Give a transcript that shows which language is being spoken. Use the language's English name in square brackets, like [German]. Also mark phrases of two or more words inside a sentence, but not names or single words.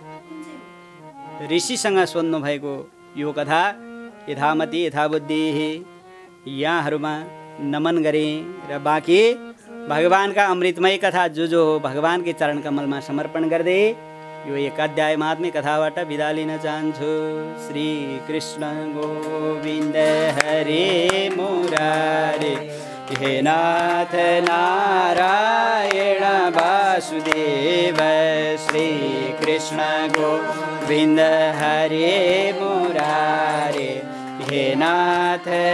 [Nepali] ऋषिसँग सोध्नु भएको यो कथा यथामति यथाबुद्धि यहाँहरूमा नमन गरे र बाँकी भगवानका अमृतमय कथा जो हो भगवानकै चरण कमलमा समर्पण गर्दै यो 1 अध्याय महात्म्य कथाबाट बिदा लिन चाहन्छु। [Sanskrit] श्री कृष्ण गोविन्द हरे मुरारे, हे नाथ नारायण वासुदेव, श्री कृष्ण गोविन्द हरे मुरारे, हे नाथ